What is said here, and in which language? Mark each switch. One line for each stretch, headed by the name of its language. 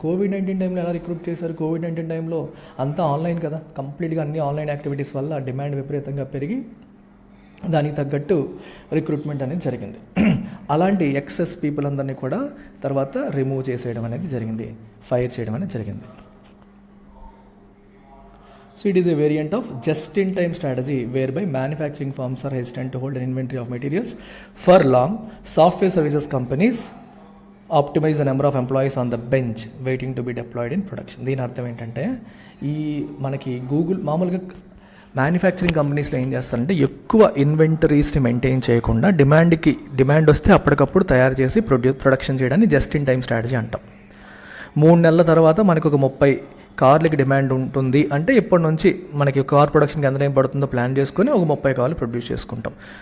Telugu: COVID-19 టైంలో ఎలా recruit చేశారు? కోవిడ్-19 టైంలో అంతా ఆన్లైన్ కదా, కంప్లీట్గా అన్ని ఆన్లైన్ యాక్టివిటీస్ వల్ల డిమాండ్ విపరీతంగా పెరిగి దానికి తగ్గట్టు రిక్రూట్మెంట్ అనేది జరిగింది. అలాంటి ఎక్సెస్ పీపుల్ అందరినీ కూడా తర్వాత రిమూవ్ చేసేయడం అనేది జరిగింది, ఫైర్ చేయడం అనేది జరిగింది.
English: So it is a variant of just-in-time strategy whereby manufacturing firms are hesitant to hold an inventory of materials for long. Software services companies optimize the number of employees on the bench waiting to be deployed in production.
Telugu: దీని అర్థం ఏంటంటే, ఈ మనకి Google మామూలుగా manufacturing కంపెనీస్లో ఏం చేస్తారంటే ఎక్కువ ఇన్వెంటరీస్ని మెయింటైన్ చేయకుండా డిమాండ్ వస్తే అప్పటికప్పుడు తయారు చేసి ప్రొడక్షన్ చేయడాన్ని జస్ట్ ఇన్ టైం స్ట్రాటజీ అంటాం. 3 నెలల తర్వాత మనకు ఒక 30 కార్లకి డిమాండ్ ఉంటుంది అంటే ఇప్పటి నుంచి మనకి కార్ ప్రొడక్షన్కి ఎంత టైం పడుతుందో ప్లాన్ చేసుకొని ఒక 30 కార్లు ప్రొడ్యూస్ చేసుకుంటాం.